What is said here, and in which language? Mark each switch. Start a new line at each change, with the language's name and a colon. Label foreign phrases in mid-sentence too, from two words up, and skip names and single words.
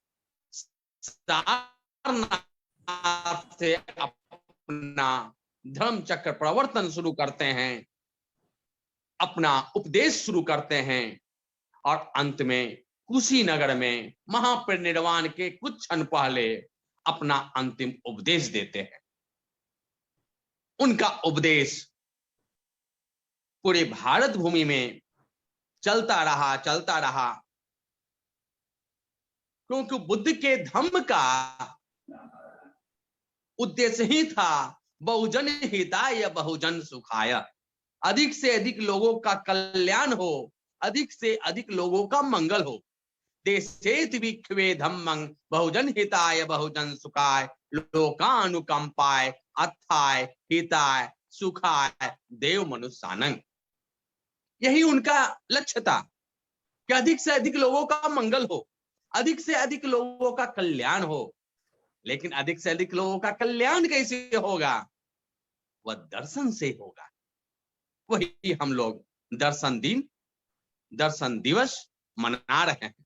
Hindi: सारनाथ से अपना धर्म चक्र प्रवर्तन शुरू करते हैं, अपना उपदेश शुरू करते हैं, और अंत में कुशीनगर में महापरिनिर्वाण के कुछ क्षण पहले अपना अंतिम उपदेश देते हैं। उनका उपदेश पूरे भारत भूमि में चलता रहा, क्योंकि बुद्ध के धम्म का उद्देश्य ही था
Pali: बहुजन हिताय बहुजन सुखाय,
Hindi: अधिक से अधिक लोगों का कल्याण हो, अधिक से अधिक लोगों का मंगल हो।
Pali: देशेत विख्वे धम्मं बहुजन हिताय बहुजन सुखाय लोकानुकंपाय अर्थाय हिताय सुखाय देव मनुष्यानंग।
Hindi: यही उनका लक्ष्य था कि अधिक से अधिक लोगों का मंगल हो, अधिक से अधिक लोगों का कल्याण हो। लेकिन अधिक से अधिक लोगों का कल्याण कैसे होगा? वह दर्शन से होगा। वही हम लोग दर्शन दिन, दर्शन दिवस मना रहे हैं।